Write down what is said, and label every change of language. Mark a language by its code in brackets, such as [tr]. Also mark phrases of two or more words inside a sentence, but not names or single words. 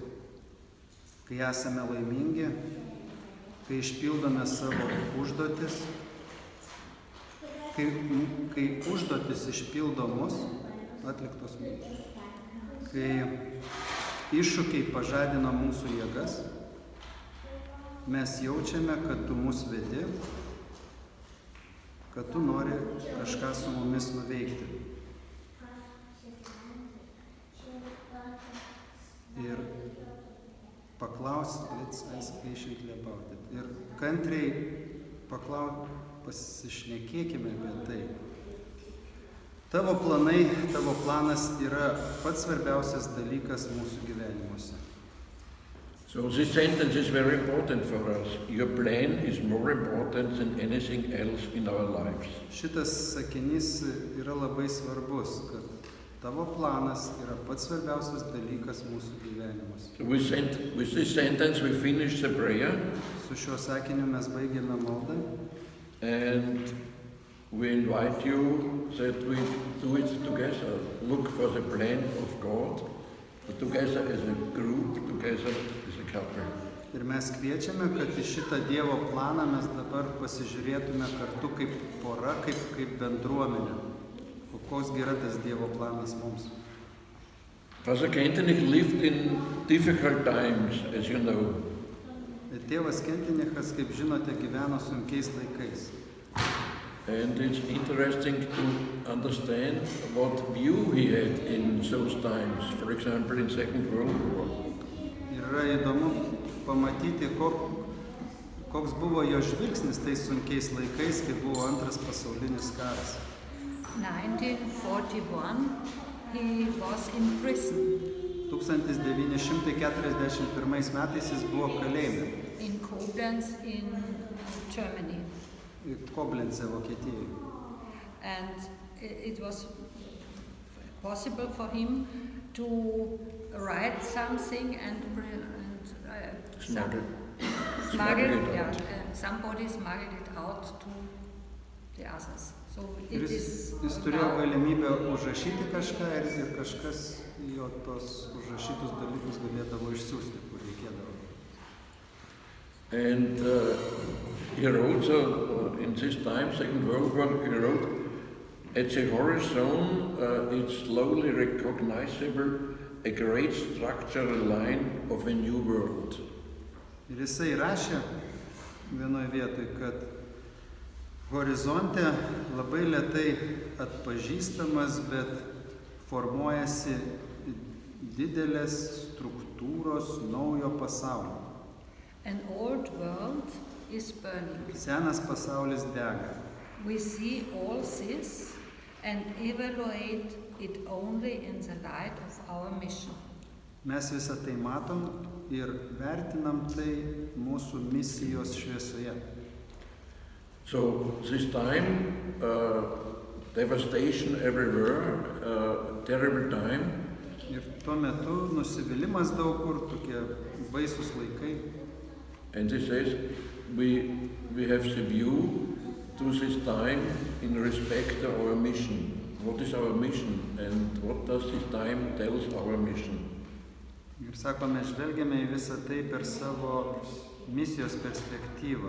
[lt] Kai esame laimingi, kai išpildome savo užduotis, kai užduotis išpildo mus, atliktos mūsų, kai iššūkiai pažadina mūsų jėgas, mes jaučiame, kad tu mus vedi, kad tu nori kažką su mumis nuveikti. Ir paklaus, [en] let's ask patiently about it. [lt] Ir kantriai pasišnekėkime apie tai. Tavo planai, tavo planas yra pats svarbiausias dalykas mūsų gyvenimuose. [en] So this sentence is very important for us. Your plan is more important than anything else in our lives. [lt] Šitas sakinys yra labai svarbus, kad tavo planas yra pats svarbiausias dalykas mūsų gyvenimas. [en] So with this sentence we finish the prayer. [lt] Su šiuo sakiniu mes baigėme maldą. [en] And we invite you that we do it together. Look for the plan of God, together as a group, together as a couple. [lt] Ir mes kviečiame, kad į šitą Dievo planą mes dabar pasižiūrėtume kartu kaip pora, kaip bendruomenė. O koks yra tas Dievo planas mums? [en] Father Kentenich lived in difficult times, as you know. [lt] Tėvas Kentenichas, kaip žinote, gyveno sunkiais laikais. [en] And it's interesting to understand what view he had in those times, for example, in Second World War. [lt] Yra įdomu pamatyti, koks buvo jo žvilgsnis tais sunkiais laikais, kai buvo Antras pasaulinis karas. [en] 1941, he was in prison [lt] 1941 metais jis buvo kalėjime. [en] in Koblenz in Germany. [lt] Koblenze, Vokietijoje. [en] And it was possible for him to write something and Smuggle somebody smuggled it out to the others. So [lt] Ir [en] it [lt] jis [en] is [lt] turėjo [en] now. [lt] galimybę užrašyti kažką ir kažkas jo tos užrašytus dalykus galėdavo išsiųsti, kur reikėdavo. [en] And he wrote, in this time, Second World War, he wrote, at the horizon it's slowly recognizable a great structural line of a new world. [lt] Ir jisai rašė vienoje vietoje, kad horizonte labai lėtai atpažįstamas, bet formuojasi didelės struktūros naujo pasaulio. [en] An old world is burning. [lt] Senas pasaulis dega. [en] We see all this and evaluate it only in the light of our mission. [lt] Mes visą tai matom ir vertinam tai mūsų misijos šviesoje. [en] So this time, devastation everywhere, terrible time. [lt] Ir tuo metu nusivylimas daug kur, tokie baisus laikai. [en] And he says, we have the view to this time in respect to our mission. What is our mission and what does this time tell us our mission? [lt] Ir sako, mes žvelgiame į visą tai per savo misijos perspektyvą.